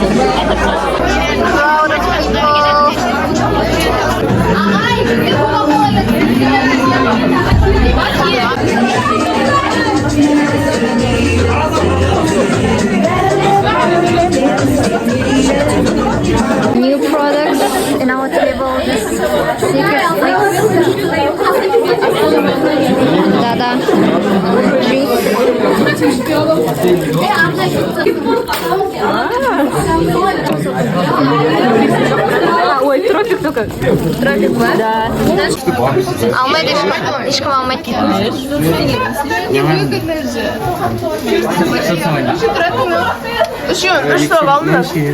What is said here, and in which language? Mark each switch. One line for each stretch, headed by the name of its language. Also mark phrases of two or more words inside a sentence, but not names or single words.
English: Crowd of people. New products in our table. This secret Dada juice.
Russian: Ой, тропик только.
Kazakh: Тропик, да? Алмайды ешкім алмайды.
Russian: Что, волна?